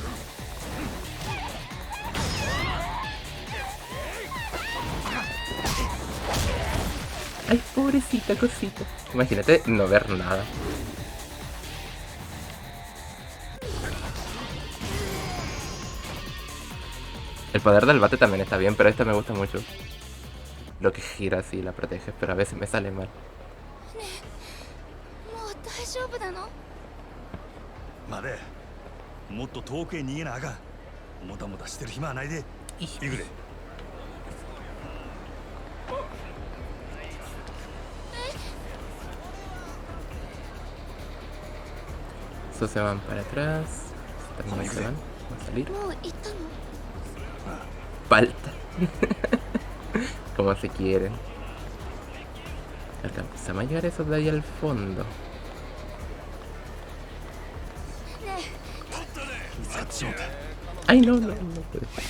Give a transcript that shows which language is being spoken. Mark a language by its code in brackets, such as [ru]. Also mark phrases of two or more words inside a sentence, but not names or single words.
[es] Ay, pobrecita cosita. Imagínate no ver nada. El poder del bate también está bien, pero este me gusta mucho. Lo que gira así la protege, pero a veces me sale mal. [ja] もう大丈夫なの？まで。もっと遠くへ逃げなあかん。もたもたしてる暇はないで。行くで。 [es] Estos se van para atrás. También se van. Van a salir. [ja] もう行ったの？ [es] Falta. Como se quieren. Alcanzamos a llegar esos de ahí al fondo. Ay, no puede.